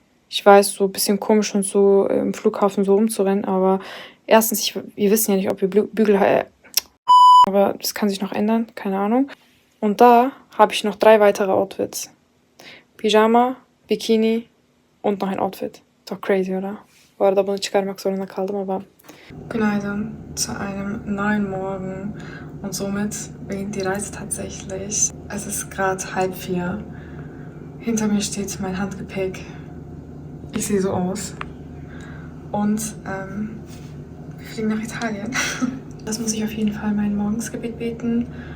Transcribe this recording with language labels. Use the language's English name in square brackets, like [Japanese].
[German] Ich weiß, so ein bisschen komisch und so im Flughafen so rumzurennen, aber erstens, wir wissen ja nicht, ob wir Bügel haben. Aber das kann sich noch ändern, keine Ahnung. Und da habe ich noch 3 weitere Outfits. Pyjama, Bikini und noch ein Outfit. Ist doch crazy, oder? [Turkish] Bu arada bunu çıkarmak zorunda kaldım [German] aber. Günaydın zu einem neuen Morgen. Und somit beginnt die Reise tatsächlich. Es ist gerade 3:30. Hinter mir steht mein Handgepäck. Ich sehe so aus. Und wir fliegen nach Italien. Das muss ich auf jeden Fall mein Morgensgebet beten.